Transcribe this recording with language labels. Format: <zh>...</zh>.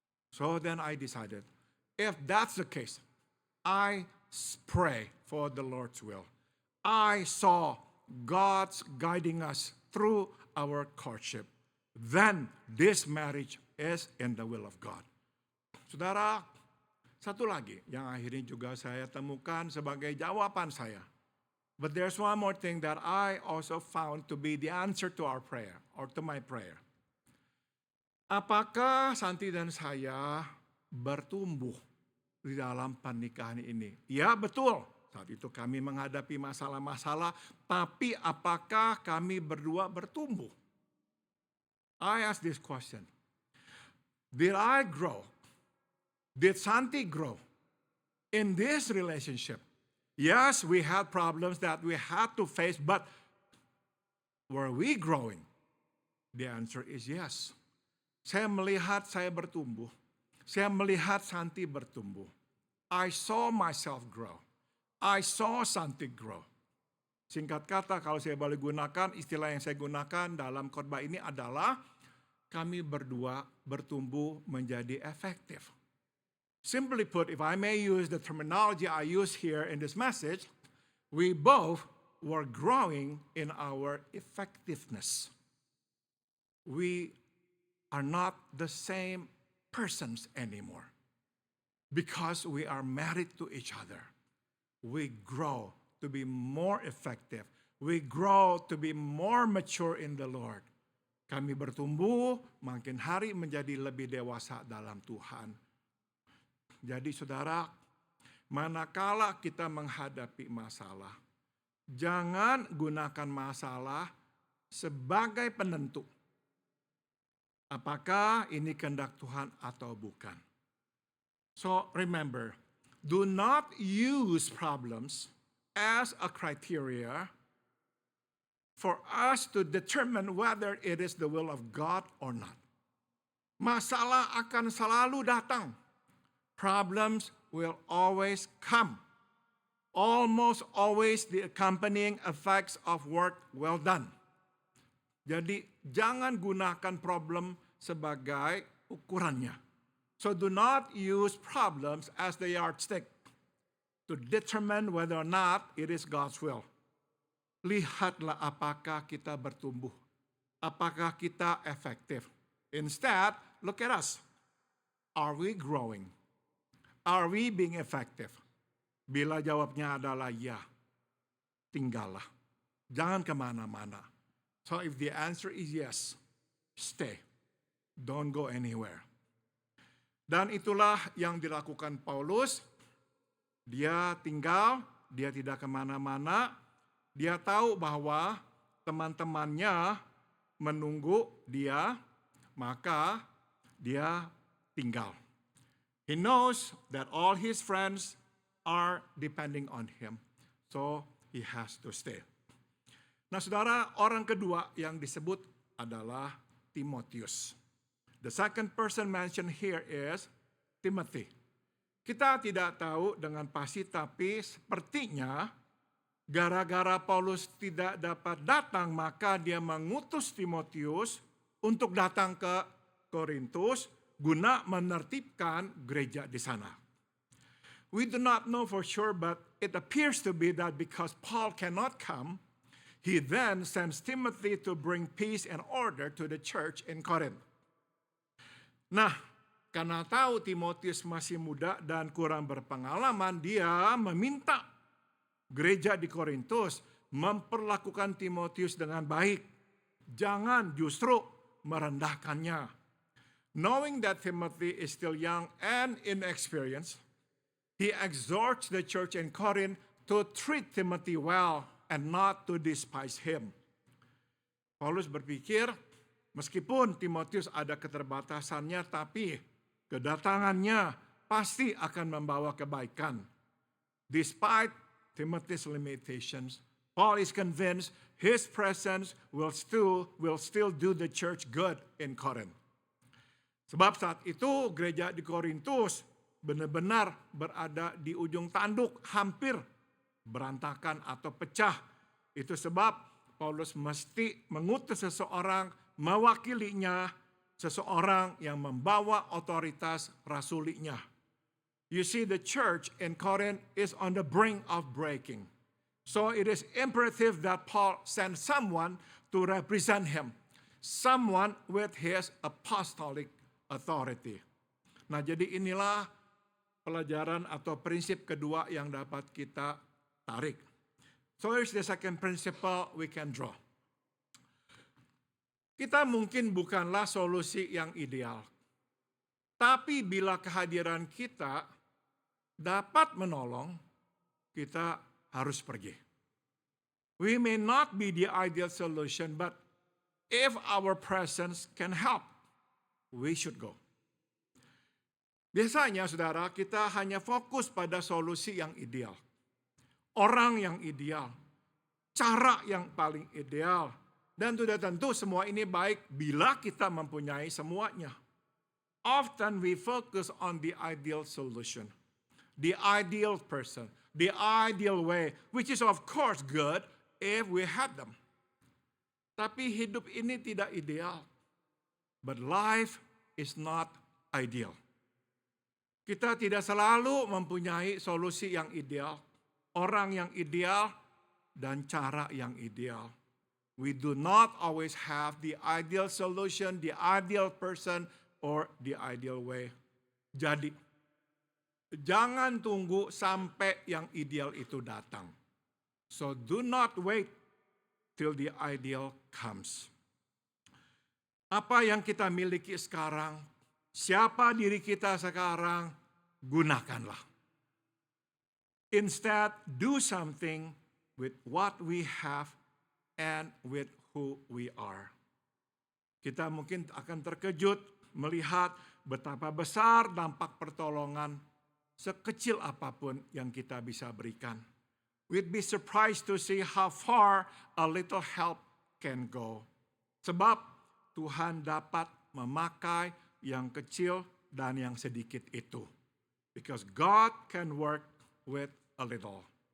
<en>So then I decided, if that's the case, I pray for the Lord's will. I saw God's guiding us through our courtship. Then this marriage is in the will of God.</en> <id>Saudara, satu lagi yang akhirnya juga saya temukan sebagai jawaban saya.</id> <en>But there's one more thing that I also found to be the answer to our prayer, or to my prayer.</en> <id>Apakah Santi dan saya bertumbuh di dalam pernikahan ini? Ya, betul. Saat itu kami menghadapi masalah-masalah, tapi apakah kami berdua bertumbuh?</id> <en>I ask this question. Did I grow? Did Santi grow in this relationship? Yes, we had problems that we had to face, but were we growing? The answer is yes.</en> <id>Saya melihat saya bertumbuh. Saya melihat Santi bertumbuh.</id> <en>I saw myself grow. I saw Santi grow.</en> <id>Singkat kata, kalau saya boleh gunakan, istilah yang saya gunakan dalam khotbah ini adalah kami berdua bertumbuh menjadi efektif.</id> <en>Simply put, if I may use the terminology I use here in this message, we both were growing in our effectiveness. We are not the same persons anymore because we are married to each other. We grow to be more effective. We grow to be more mature in the Lord.</en> <id>Kami bertumbuh, makin hari menjadi lebih dewasa dalam Tuhan. Jadi saudara, manakala kita menghadapi masalah, jangan gunakan masalah sebagai penentu apakah ini kehendak Tuhan atau bukan.</id> <en>So remember, do not use problems as a criteria for us to determine whether it is the will of God or not.</en> <id>Masalah akan selalu datang.</id> <en>Problems will always come. Almost always the accompanying effects of work well done.</en> <id>Jadi jangan gunakan problem sebagai ukurannya.</id> <en>So do not use problems as the yardstick to determine whether or not it is God's will.</en> <id>Lihatlah apakah kita bertumbuh, apakah kita efektif.</id> <en>Instead, look at us. Are we growing? Are we being effective?</en> <id>Bila jawabnya adalah ya, tinggallah. Jangan kemana-mana.</id> <en>So if the answer is yes, stay. Don't go anywhere.</en> <id>Dan itulah yang dilakukan Paulus. Dia tinggal, dia tidak kemana-mana. Dia tahu bahwa teman-temannya menunggu dia, maka dia tinggal.</id> <en>He knows that all his friends are depending on him. So he has to stay.</en> <id>Nah saudara, orang kedua yang disebut adalah Timotius.</id> <en>The second person mentioned here is Timothy.</en> <id>Kita tidak tahu dengan pasti, tapi sepertinya gara-gara Paulus tidak dapat datang, maka dia mengutus Timotius untuk datang ke Korintus guna menertibkan gereja di sana.</id> <en>We do not know for sure, but it appears to be that because Paul cannot come, he then sends Timothy to bring peace and order to the church in Corinth.</en> <id>Nah, karena tahu Timotius masih muda dan kurang berpengalaman, dia meminta gereja di Korintus memperlakukan Timotius dengan baik. Jangan justru merendahkannya.</id> <en>Knowing that Timothy is still young and inexperienced, he exhorts the church in Corinth to treat Timothy well and not to despise him.</en> <id>Paulus berpikir, meskipun Timotius ada keterbatasannya, tapi kedatangannya pasti akan membawa kebaikan.</id> <en>Despite Timothy's limitations, Paul is convinced his presence will still do the church good in Corinth.</en> <id>Sebab saat itu gereja di Korintus benar-benar berada di ujung tanduk, hampir berantakan atau pecah. Itu sebab Paulus mesti mengutus seseorang mewakilinya, seseorang yang membawa otoritas rasulinya.</id> <en>You see, the church in Corinth is on the brink of breaking. So it is imperative that Paul send someone to represent him. Someone with his apostolic authority.</en> <id>Nah, jadi inilah pelajaran atau prinsip kedua yang dapat kita tarik.</id> <en>So here's the second principle we can draw.</en> <id>Kita mungkin bukanlah solusi yang ideal. Tapi bila kehadiran kita dapat menolong, kita harus pergi.</id> <en>We may not be the ideal solution, but if our presence can help, we should go.</en> <id>Biasanya saudara, kita hanya fokus pada solusi yang ideal. Orang yang ideal. Cara yang paling ideal. Dan sudah tentu semua ini baik bila kita mempunyai semuanya.</id> <en>Often we focus on the ideal solution. The ideal person. The ideal way. Which is of course good if we had them.</en> <id>Tapi hidup ini tidak ideal.</id> <en>But life is not ideal.</en> <id>Kita tidak selalu mempunyai solusi yang ideal, orang yang ideal, dan cara yang ideal.</id> <en>We do not always have the ideal solution, the ideal person, or the ideal way.</en> <id>Jadi, jangan tunggu sampai yang ideal itu datang.</id> <en>So do not wait till the ideal comes.</en> <id>Apa yang kita miliki sekarang, siapa diri kita sekarang, gunakanlah.</id> <en>Instead, do something with what we have and with who we are.</en> <id>Kita mungkin akan terkejut melihat betapa besar dampak pertolongan sekecil apapun yang kita bisa berikan.</id> <en>We'd be surprised to see how far a little help can go.</en> <id>Sebab Tuhan dapat memakai yang kecil dan yang sedikit itu.</id> <en>Because God can work with a little.</en>